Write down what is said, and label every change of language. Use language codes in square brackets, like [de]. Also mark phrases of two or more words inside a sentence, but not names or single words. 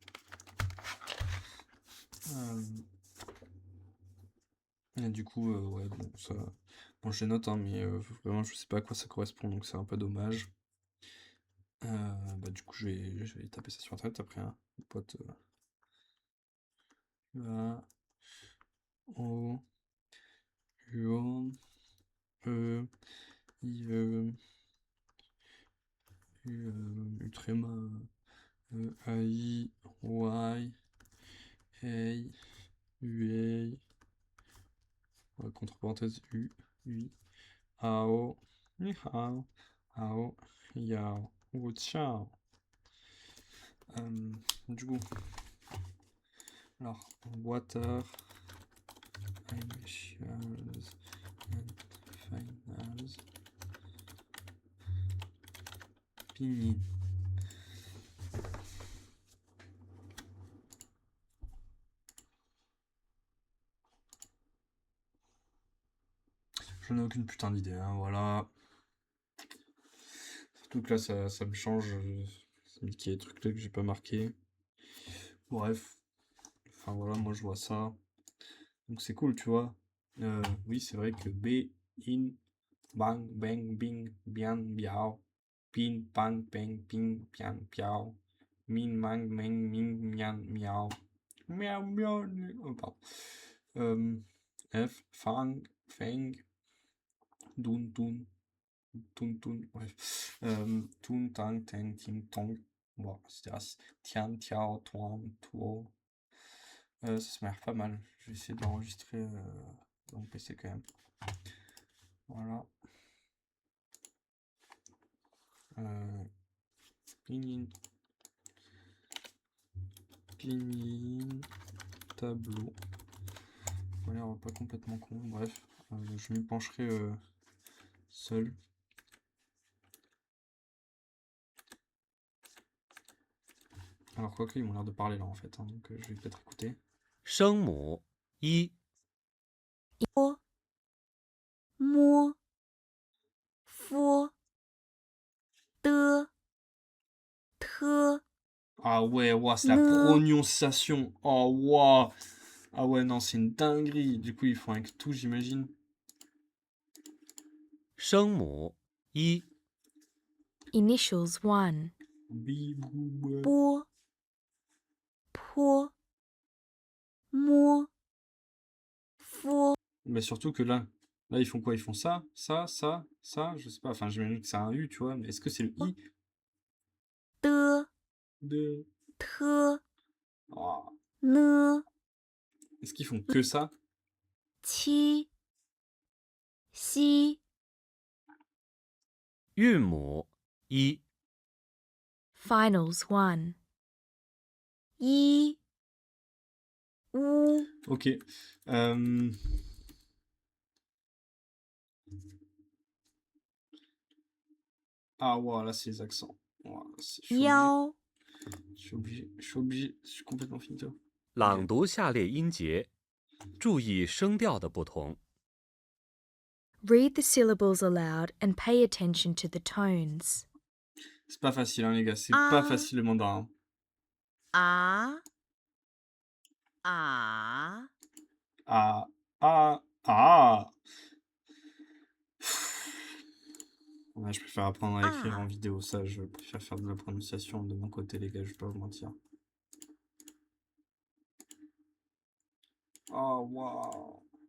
[fr] Et du coup, ouais, bon, ça. Bon, je les note, hein, mais vraiment, je sais pas à quoi ça correspond, donc c'est un peu dommage. Bah, du coup, je vais taper ça sur internet après, hein. Mon pote. A, O, U, E, I, U, tréma, A, I, Y, A, U, A, Contre parenthèse U, oui. Ao, ni hao, ao, yao, wu ciao. Du coup, alors, [en] water, initials and finals, pinyin. [fr] Je n'ai aucune putain d'idée, hein, voilà. Surtout que là, ça me change. Ça me dit qu'il y a des trucs là que j'ai pas marqué. Bref. Enfin voilà, moi je vois ça. Donc c'est cool, tu vois. Oui, c'est vrai que B, in, bang, bang, bing, bien, biao. Pin, bang, bang, ping, bien, biao. Min, mang, meng, ming, mian, miao. Miao, miao, oh, pardon. F, fang, feng, dun, dun, tun, tun, bref. Tun, tang, teng, ting, tong. Bon, etc. Tian, tiao, tuan, tuo. Ça se m'a l'air pas mal. Je vais essayer d'enregistrer dans mon PC quand même. Voilà. Pinyin. Pinyin. Tableau. Ça a l'air pas complètement con. Bref, je m'y pencherai seul. Alors quoique, ils m'ont l'air de parler là en fait. Hein, donc je vais peut-être écouter. [zh] 声母一、摸摸夫的特 [fr] Ah ouais, wow, c'est la Ne. prononciation. Oh wow. Ah ouais, non, c'est une dinguerie. Du coup, ils font avec tout, j'imagine. [zh] 声母一、 [en] Initials 1. Bibou. [zh] 波坡摸夫 [fr] Mais surtout que là, ils font quoi? Ils font ça, ça, ça, ça, je sais pas. Enfin, j'imagine que c'est un U, tu vois. Mais est-ce que c'est le I [zh] 的 [fr] de... [zh] 特 Oh. ne [fr] Est-ce qu'ils font que ça? [zh] 七西韵母一、 [en] Finals 1. [zh] 一乌 [fr] Ok. Ah, wow, là, c'est les accents. Wow, je suis obligé. [zh] 腰 [fr] Je suis complètement finito. [zh] 朗读下列音节，注意声调的不同。 [en] Read the syllables aloud and pay attention to the tones. [fr] C'est pas facile, hein, les gars. C'est Ah. pas facile le mandarin. 啊啊 Ah, ah, ah. Ouais, je préfère apprendre à écrire en vidéo, ça. Je préfère faire de la prononciation de mon côté, les gars. Je vais pas vous mentir. Oh, waouh.